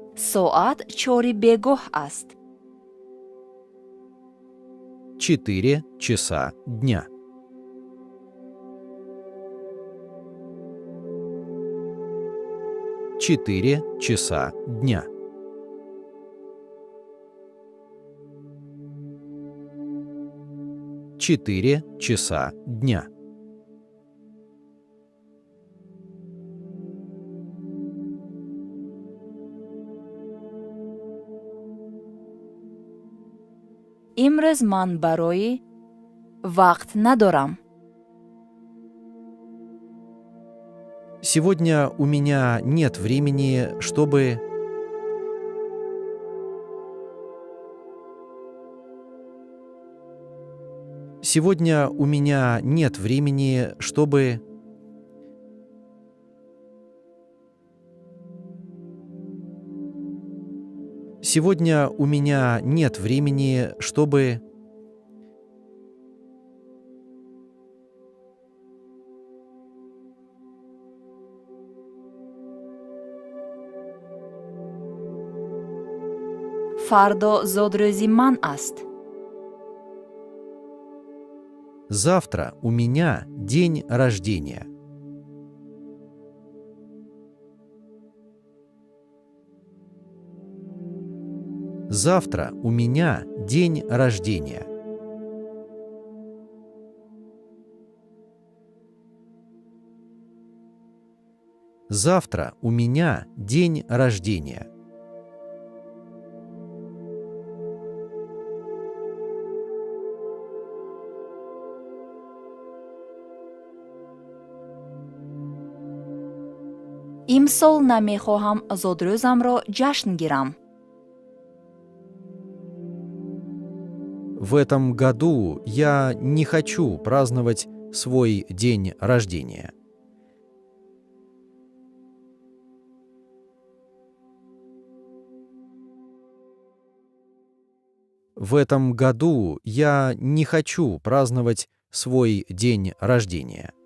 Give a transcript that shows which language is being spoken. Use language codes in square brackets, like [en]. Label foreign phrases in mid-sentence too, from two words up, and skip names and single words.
[tg] соат 4 бегоҳ аст. [ru] 4 часа дня. 4 часа дня. 4 часа дня. [tg] имрӯз ман барои вақт надорам. [ru] Сегодня у меня нет времени, чтобы... Сегодня у меня нет времени, чтобы... Сегодня у меня нет времени, чтобы... [tg] фардо зодрӯзи ман аст. [ru] Завтра у меня день рождения. Завтра у меня день рождения. Завтра у меня день рождения. [tg] имсол намехоҳам зодрӯзамро ҷашн гирам. [ru] В этом году я не хочу праздновать свой день рождения. В этом году я не хочу праздновать свой день рождения.